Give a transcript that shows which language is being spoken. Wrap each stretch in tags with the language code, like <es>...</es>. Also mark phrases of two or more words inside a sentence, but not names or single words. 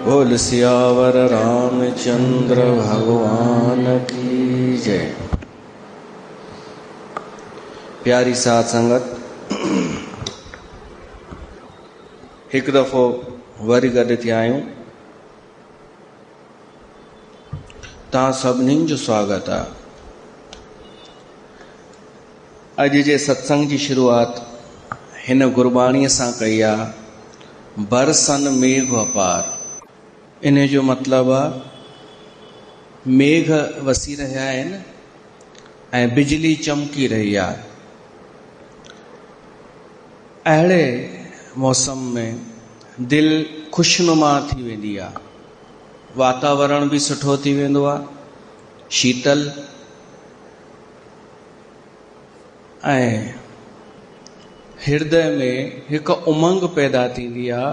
<hi>बोल सियावर रामचंद्र भगवान की जय।</hi> <sd>प्यारी साध संगत, एक दफ़ो वरी गॾु थिया आहियूं। तव्हां सभिनीनि जो स्वागत आहे। अॼु जे सत्संग जी शुरूआत हिन गुरबाणीअ सां कई आहे,</sd> <pa>बरसन मेघ अपार।</pa> <sd>इन जो मतिलबु आहे मेघ वसी रहिया आहिनि ऐं बिजली चमकी रही आहे। अहिड़े मौसम में दिलि ख़ुशनुमा थी वेंदी आहे, वातावरण बि सुठो थी वेंदो आहे, शीतल ऐं हृदय में हिकु उमंग पैदा थींदी आहे।</sd>